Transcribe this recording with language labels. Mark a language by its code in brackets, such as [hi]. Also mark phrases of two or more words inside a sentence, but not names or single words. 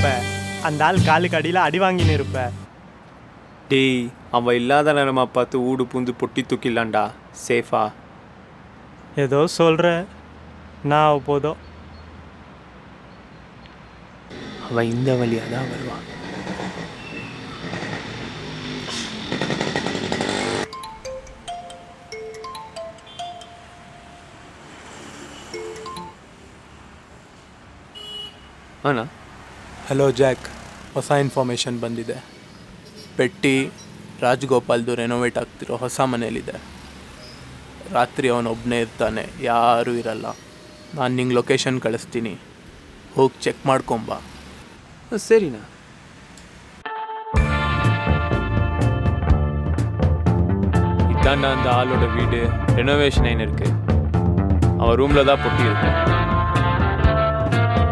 [ta] அந்த ஆள் காலுக்கு அடியில் அடி வாங்கின்னு இருப்ப. டேய் அவன் இல்லாத நேரமா பார்த்து ஊடு பூந்து பொட்டி தூக்கிடலான்டா, சேஃபா. ஏதோ சொல்கிற, நான் போதும். அவன் இந்த வழியாக தான் வருவான். [kn] ಅಣ್ಣ ಹಲೋ ಜಾಕ್, ಹೊಸ ಇನ್ಫಾರ್ಮೇಷನ್ ಬಂದಿದೆ. ಪೆಟ್ಟಿ ರಾಜಗೋಪಾಲ್ದು ರೆನೋವೇಟ್ ಆಗ್ತಿರೋ ಹೊಸ ಮನೇಲಿದೆ. ರಾತ್ರಿ ಅವನೊಬ್ಬನೇ ಇರ್ತಾನೆ, ಯಾರೂ ಇರಲ್ಲ. ನಾನು ನಿಂಗೆ ಲೊಕೇಶನ್ ಕಳಿಸ್ತೀನಿ, ಹೋಗಿ ಚೆಕ್ ಮಾಡ್ಕೊಂಬ. [ta] சரிண்ணா. இதாண்டா அந்த ஆளோட வீடு, ரெனோவேஷன் ஆயின்னு இருக்கு. அவன் ரூமில் தான் பொட்டி இருக்கு.